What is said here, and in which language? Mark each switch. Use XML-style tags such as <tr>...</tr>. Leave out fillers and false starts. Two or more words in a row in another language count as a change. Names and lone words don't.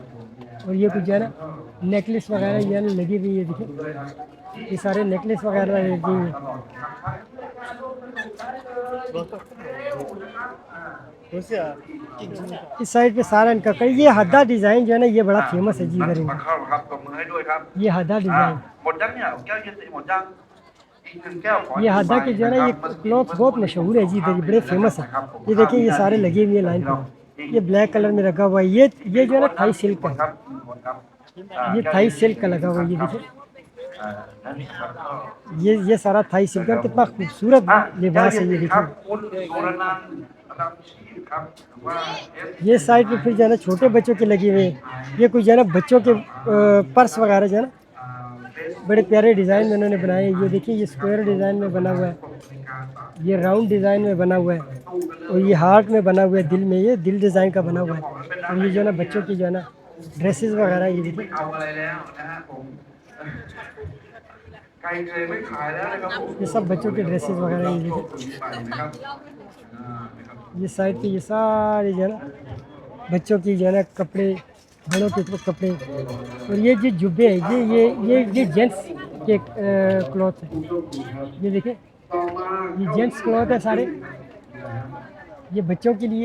<hi>और ये कुछ जो है ना नेकलेस वगैरह ये ना लगी हुई है। देखिए, ये सारे नेकलेस वगैरह लगे हुए हैं। इस साइड पे सारा इनका कई, ये हद्दा डिज़ाइन जो है ना ये बड़ा फेमस है जी इधर इनका।</hi> <th>ครับตบมือให้ด้วยครับ</th> <hi>ये हद्दा डिज़ाइन,</hi> <th>หมดยังเนี่ยแก้วเย็นหมดยังอีกหนึ่งแก้วขอ</th> <hi>ये हद्दा के जो है ना ये क्लॉथ बहुत मशहूर है जी इधर, ये बड़े फेमस है। ये देखिए, ये सारे लगे हुए हैं लाइन पर। ये</hi> <en>black colour</en> <hi>में लगा हुआ है, ये जो है ना</hi> <en>Thai silk</en> <hi>का</hi> <th>ครั</th> <hi>है,</hi> <th>บหมดครับ</th> <hi>ये</hi> <en>Thai silk</en> <hi>का लगा हुआ है। ये देखिए,</hi> <th>นั่นครับก็</th> <hi>ये सारा</hi> <en>Thai silk</en> <hi>का, कितना खूबसूरत</hi> <th>อ่ะแก้ว</th> <hi>लिबास</hi> <th>เย็</th> <hi>है</hi> <th>น</th> <hi>ये</hi> <th>ครับ</th> <hi>देखिए।</hi> <th>คุณโอรนันท์นะครับชีพครับหรือว่า</th> <hi>ये साइड पे फिर जो है ना छोटे बच्चों के लगे हुए हैं। ये कुछ जो है ना बच्चों के पर्स वगैरह जो है ना बड़े प्यारे डिज़ाइन में उन्होंने बनाए हैं। ये देखिए, ये</hi> <en>square design</en> <hi>में बना हुआ है, ये</hi> <en>round design</en> <hi>में बना हुआ है, और ये हार्ट में बना हुआ है, दिल में, ये दिल डिज़ाइन का बना हुआ है। और ये जो है ना बच्चों की जो है ना ड्रेसेस वगैरह, ये देखिए,</hi> <th>เอาอะไรแล้วนะฮะผมไก่เคยไม่ขายแล้วนะครับผม</th> <hi>ये सब बच्चों के ड्रेसेस वगैरह, ये देखिए।</hi> <th>ไปนะครับนะครับ</th> <hi>ये साइड पे ये सारे जो है ना बच्चों की जो है ना कपड़े, बड़ों के कपड़े। और ये जो जुब्बे हैं, ये जेंट्स के क्लॉथ है। ये देखिए, ये</hi> <en>gents cloth</en> <hi>है सारे, ये बच्चों के लिए।</hi>